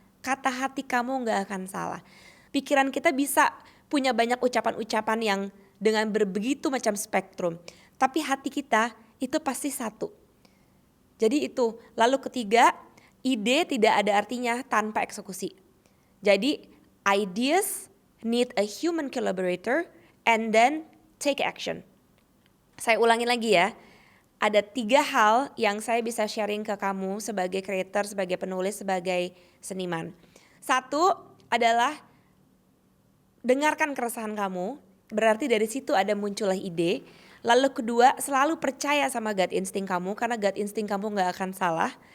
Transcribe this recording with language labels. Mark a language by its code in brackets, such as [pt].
[id] Kata hati kamu gak akan salah. Pikiran kita bisa punya banyak ucapan-ucapan yang dengan begitu macam spektrum. Tapi hati kita itu pasti satu. Jadi itu. Lalu ketiga, ide tidak ada artinya tanpa eksekusi. Jadi [en] ideas need a human collaborator and then take action. [id] Saya ulangi lagi ya. Ada 3 hal yang saya bisa sharing ke kamu sebagai creator, sebagai penulis, sebagai seniman. 1 adalah dengarkan keresahan kamu. Berarti dari situ ada muncullah ide. Lalu kedua, selalu percaya sama gut insting kamu karena gut insting kamu gak akan salah.